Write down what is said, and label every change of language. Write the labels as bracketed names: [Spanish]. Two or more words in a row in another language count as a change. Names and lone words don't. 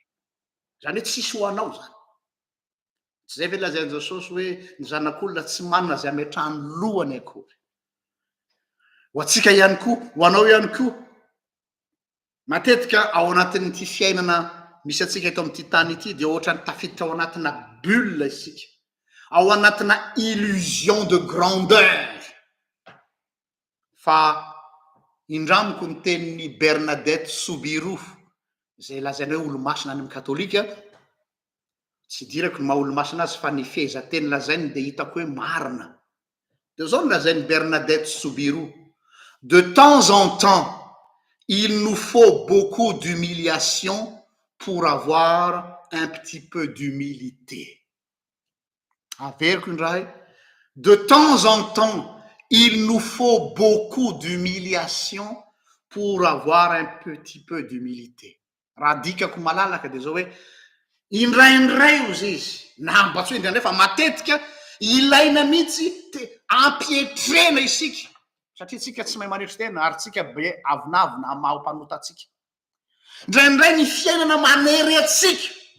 [Malagasy] Zany hoe tsisy ho anao zany. Tsy zay ve lazain'i Jesosy hoe ny zanak'olona tsy manana zay ametrahany lohany akory. Ho antsika ihany koa, ho anao ihany koa, matetika ao anatin'ity fiainana misy atsika eto amin'ity tany ity dia ohatrany tafiditra ao anatina bulle isika, ao anatina [French] illusion de grandeur. [Malagasy] Fa indramiko ny tenin'ny Bernadette Soubirous, zay lazaina hoe olo-masina any amin'ny katolika, tsy dirako ny maha olo-masina azy fa ny fehezanteny lazainy dia hitako hoe marina. Dia zao no lazainy Bernadette Soubirous, [French] De temps en temps, il nous faut beaucoup d'humiliation pour avoir un petit peu d'humilité. De temps en temps, il nous faut beaucoup d'humiliation pour avoir un petit peu d'humilité. [Malagasy] Raha dikako malalaka de zao hoe indraindray ozy izy na mba tsy hoe indraindray fa matetika ilaina mihitsy ampietrena isika satria tsika tsy mahay manetry tena ary tsika be avinavina mahampanota atsika indraindray ny fiainana manery atsika